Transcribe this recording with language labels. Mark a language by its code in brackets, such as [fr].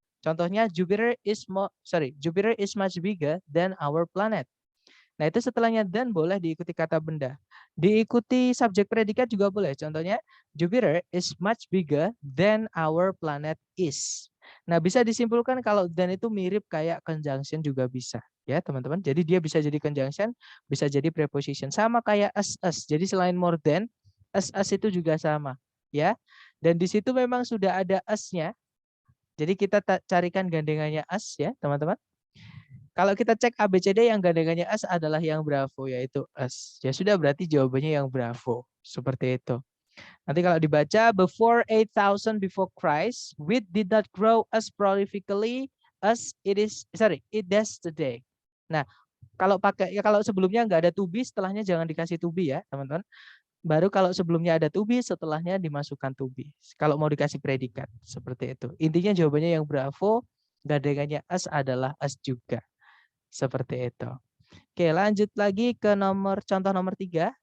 [id] Contohnya [en] Jupiter is much bigger than our planet. [id] Nah, itu setelahnya dan boleh diikuti kata benda. Diikuti subjek predikat juga boleh. Contohnya, [en] Jupiter is much bigger than our planet is. [id] Nah, bisa disimpulkan kalau dan itu mirip kayak conjunction juga bisa. Ya, teman-teman. Jadi dia bisa jadi conjunction, bisa jadi preposition. Sama kayak as. Jadi selain more than, as itu juga sama. Ya. Dan di situ memang sudah ada as-nya. Jadi kita carikan gandengannya as ya, teman-teman. Kalau kita cek ABCD yang gandengannya as adalah yang Bravo, yaitu as. Ya sudah, berarti jawabannya yang Bravo. Seperti itu. Nanti kalau dibaca, [en] before 8,000 before Christ, wheat did not grow as prolifically as it does today. [id] Nah, kalau sebelumnya nggak ada to be, setelahnya jangan dikasih to be ya, teman-teman. Baru kalau sebelumnya ada to be, setelahnya dimasukkan to be. Kalau mau dikasih predikat, seperti itu. Intinya jawabannya yang Bravo, gandengannya as adalah as juga. Seperti itu. Oke, lanjut lagi ke contoh nomor 3.